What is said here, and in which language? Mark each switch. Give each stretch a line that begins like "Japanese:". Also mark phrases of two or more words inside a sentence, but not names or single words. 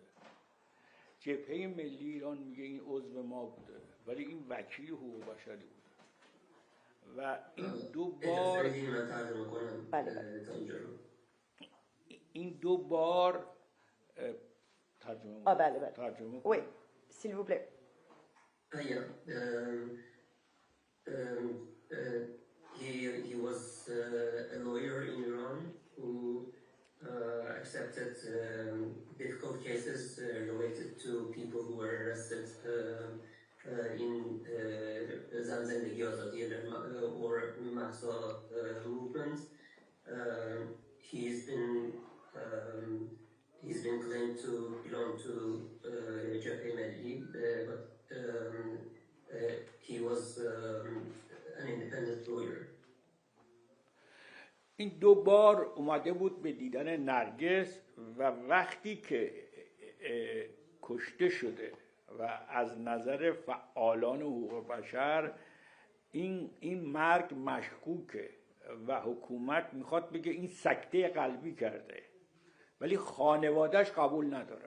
Persian: جبهه ملی ایران میگه این عضو ما بوده ولی این وکیل حقوق بشری بوده و این دو بار ترجمه بله ترجمه
French: oui s'il vous plaît.
English: Yeah. He was a lawyer in Iran who accepted difficult cases related to people who were arrested in
Persian: زندگی آزادی
English: or Mahsa movement. He's been claimed to belong to Jabhat Mehdi, but he was an independent lawyer.
Persian: این دو بار اومده بود به دیدن نرگس و وقتی که کشته شده و از نظر فعالان حقوق بشر این مرگ مشکوکه و حکومت میخواد بگه این سکته قلبی کرده ولی خانوادهش قبول ندارن.